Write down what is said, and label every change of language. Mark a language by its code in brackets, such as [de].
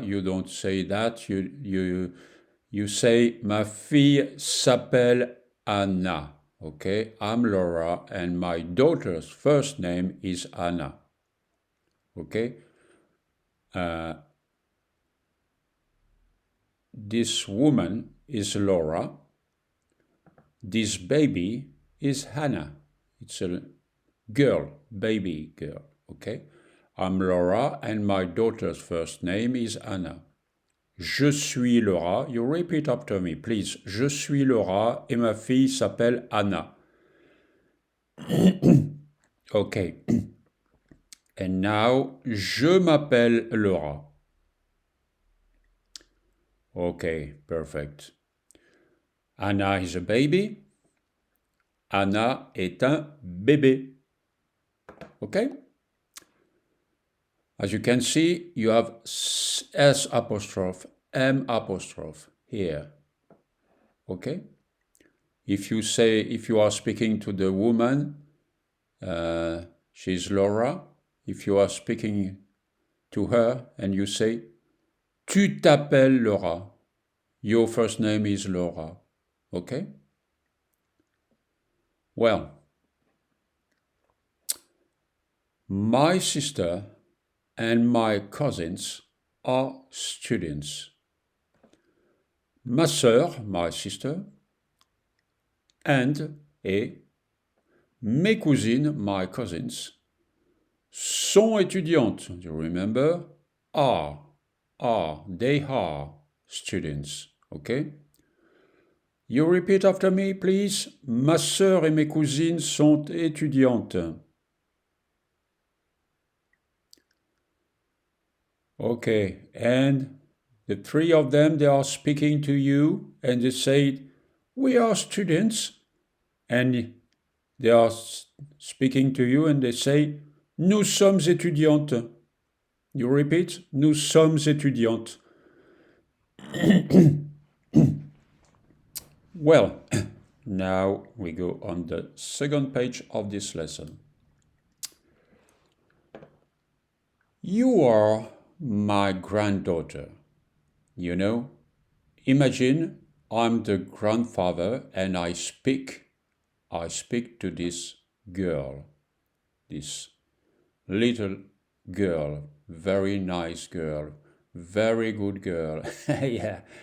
[en] You don't say that. You say ma fille s'appelle Anna. Okay, I'm Laura and my daughter's first name is Anna. Okay. This woman is Laura. This baby is Hannah. It's a girl, baby girl. Okay. I'm Laura and my daughter's first name is Anna. Je suis Laura. You repeat after me, please. [fr] Je suis Laura et ma fille s'appelle Anna. [en] Okay. And now, je m'appelle Laura. Okay, perfect. Anna is a baby. [fr] Anna est un bébé. Okay? [en] As you can see, you have S apostrophe, M apostrophe here. Okay? If you are speaking to the woman, she's Laura. If you are speaking to her and you say, tu t'appelles Laura. Your first name is Laura. Okay? Well, my sister and my cousins are students. [fr] Ma sœur, my sister, and mes cousines, my cousins, sont étudiantes. [en] Do you remember? They are students. Okay? You repeat after me, please. [fr] Ma sœur et mes cousines sont étudiantes. [en] Okay, and the three of them, they are speaking to you and they say, we are students. And they are speaking to you and they say, nous sommes étudiantes. [fr] You repeat, nous sommes étudiantes. [en] Well, now we go on the second page of this lesson. You are my granddaughter. You know, imagine I'm the grandfather and I speak to this girl, this little girl, very nice girl, very good girl. Yeah.